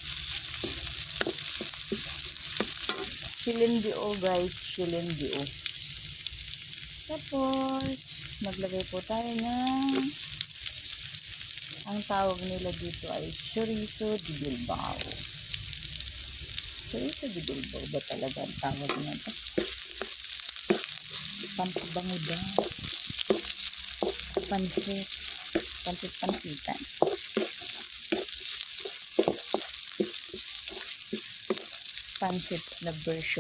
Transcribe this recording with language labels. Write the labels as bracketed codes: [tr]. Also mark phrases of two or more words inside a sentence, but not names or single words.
[tl] Silindio guys, silindio. Tapos, maglagay po tayo ng, ang tawag nila dito ay chorizo de Bilbao. Chorizo de Bilbao ba talaga ang tawag nito? Pampabango daw. Pansit. Pansit-pansitan. Pansit na version.